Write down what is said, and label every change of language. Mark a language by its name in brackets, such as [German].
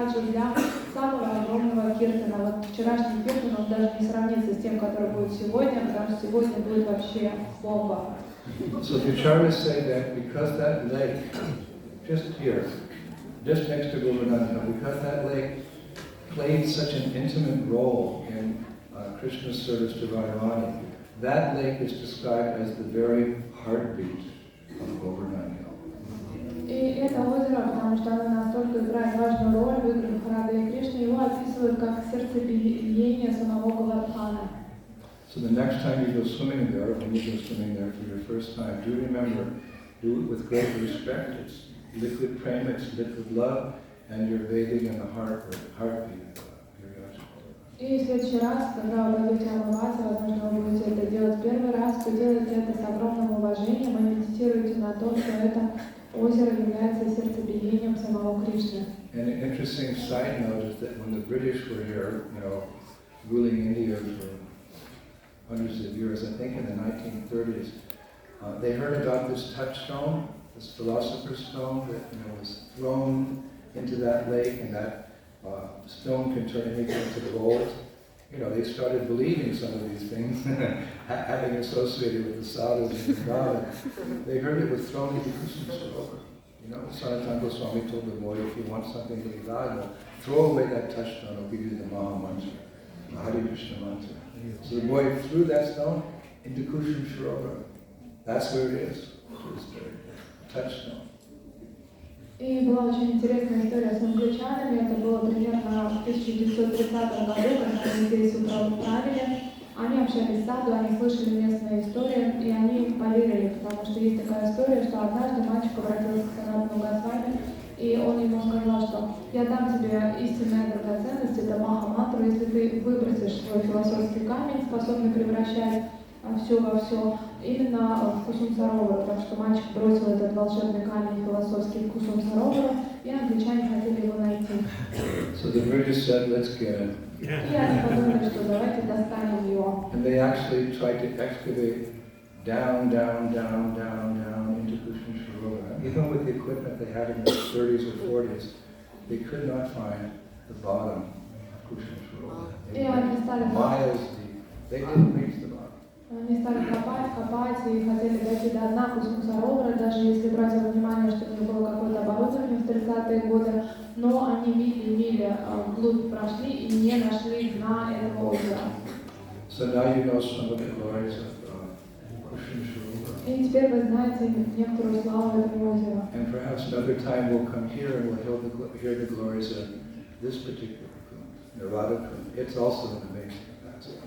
[Russian] Для самого огромного киртана. Вот вчерашний киртан, он даже не сравнится с тем, который будет сегодня, потому что сегодня будет вообще бомба. [English] So the acharyas say that because that lake, just here, just next to Govardhana, because that lake played such an intimate role in Krishna's service to Radharani, that lake is described as the very heartbeat of Govardhana. [Russian] И это озеро, потому что оно настолько играет важную роль в играх Рады и Кришны, его описывают как сердцебиение самого Говардхана. [English] So the next time you go swimming there, when you go swimming there for your first time, do remember, do it with great respect. It's liquid prema, it's liquid love, and you're bathing in the heartbeat of [Russian] И в следующий раз, когда вы пойдете омываться, возможно, вы будете это делать первый раз, то делайте это с огромным уважением и медитируйте на то, что это озеро является сердцебиением самого Кришны. [English] And an interesting side note is that when the British were here, ruling India for hundreds of years, I think in the 1930s, they heard about this touchstone, this philosopher's stone that was thrown into that lake, and that stone can turn anything into gold. They started believing some of these things, having associated with the sadhus and the Gada. They heard it was thrown into Kusum Sarovar. Sanatana Goswami told the boy, if you want something to be valuable, throw away that touchstone, I'll give you the Maha Mantra, the Hare Krishna Mantra. So the boy threw that stone into Kusum Sarovar. That's where it is. It's the touchstone. [Russian] И была очень интересная история с англичанами. Это было примерно в 1930 году, когда они здесь управили. Они общались с саду, они слышали местные истории, и они поверили, потому что есть такая история, что однажды мальчик обратился к Санатану Госвами, и он ему сказал, что я дам тебе истинную драгоценность, это Маха-мантру, если ты выбросишь свой философский камень, способный превращать все во все, именно в Кусум Саровара, потому что мальчик бросил этот волшебный камень философский в Кусум Саровара, и англичане хотели его найти. [English] So the British said, let's get it. [Russian] И они подумали, что давайте достанем его. [English] And they actually tried to excavate down into Kusum Sarovar. Even with the equipment they had in the 30s or 40s, they could not find the bottom of Kusum Sarovar. Miles deep. They didn't reach the bottom. [Russian] Они стали копать и хотели дойти до дна Кусум Саровара, даже если брать во внимание, что у них было какое-то оборудование в 30-е годы, но они мили вглубь прошли и не нашли дна этого озера. [English] So now you know some of the glories of Kusum Sarovar. [Russian] И теперь вы знаете некоторую славу этого озера. [English] And perhaps another time we'll come here and we'll hear the glories of this particular Kund, Narada Kund. It's also an amazing event.